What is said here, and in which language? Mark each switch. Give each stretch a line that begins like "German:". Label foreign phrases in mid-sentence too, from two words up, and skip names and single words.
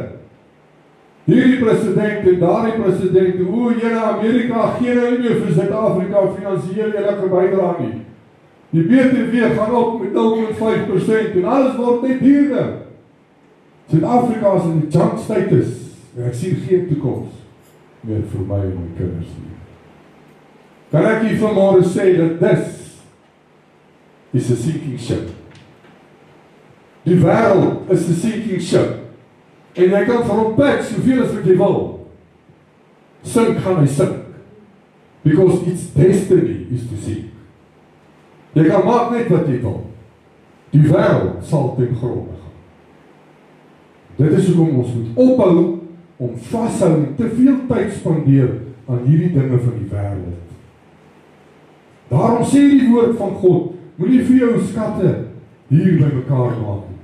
Afrikaans: Hierdie president en daardie president, hoe jylle Amerika gee nou nie meer vir Suid-Afrika finansiële enige bydra nie. Die BTW gaan op met 0,5% en alles word net duurder. Suid-Afrika is in die junk status en ek sien geen toekoms meer vir my en my kinders nie. Kan ek hier vanmôre sê dat
English: this is a sinking ship.
Afrikaans: Die wêreld is
English: a sinking ship.
Afrikaans: En jy kan vir hom pek soveel as wat jy wil. Sink gaan hy sink.
English: Because its destiny is to sink.
Afrikaans: Jy kan maak net wat jy wil. Die wêreld sal ten gronde gaan. Dit is hoekom ons moet ophou om vashou en te veel tyd spandeer aan hierdie dinge van die wêreld. Daarom sê die woord van God, moenie vir jou skatte hier by mekaar maak nie.